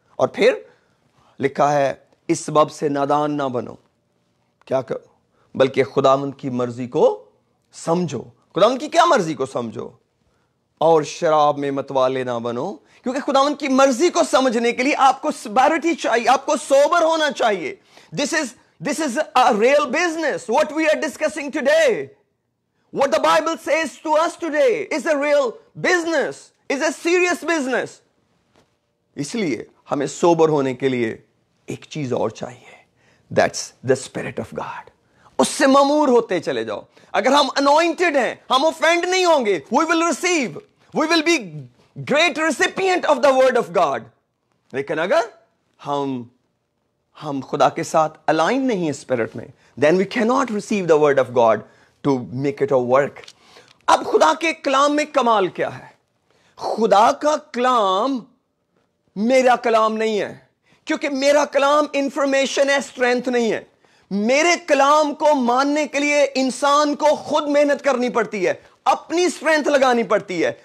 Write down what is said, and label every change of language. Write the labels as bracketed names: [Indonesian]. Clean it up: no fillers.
[Hindi] और फिर लिखा है, इस सबब से नादान ना बनो, क्या करो, बल्कि खुदावंद की मर्जी को समझो। खुदावंद की क्या मर्जी को समझो? और शराब में मतवाले ना बनो, क्योंकि खुदावंद की मर्जी को समझने के लिए आपको सोबरिटी चाहिए, आपको सोबर होना चाहिए। [English] This is a real business. What we are discussing today, what the Bible says to us today is a real business, is a serious business. [Hindi] इसलिए हमें सोबर होने के लिए एक चीज और चाहिए, [English] that's the Spirit of God. [Hindi] उससे ममूर होते चले जाओ। अगर हम anointed हैं, हम ऑफेंड नहीं होंगे, [English] we will receive, we will be great recipient of the word of God. [Hindi] लेकिन अगर हम खुदा के साथ अलाइन नहीं है स्पिरिट में, [English] then we cannot receive the word of God to make it a work. [Hindi] अब खुदा के कलाम में कमाल क्या है? खुदा का कलाम मेरा कलाम नहीं है, क्योंकि मेरा कलाम इंफॉर्मेशन है, स्ट्रेंथ नहीं है। मेरे कलाम को मानने के लिए इंसान को खुद मेहनत करनी पड़ती है, अपनी स्ट्रेंथ लगानी पड़ती है।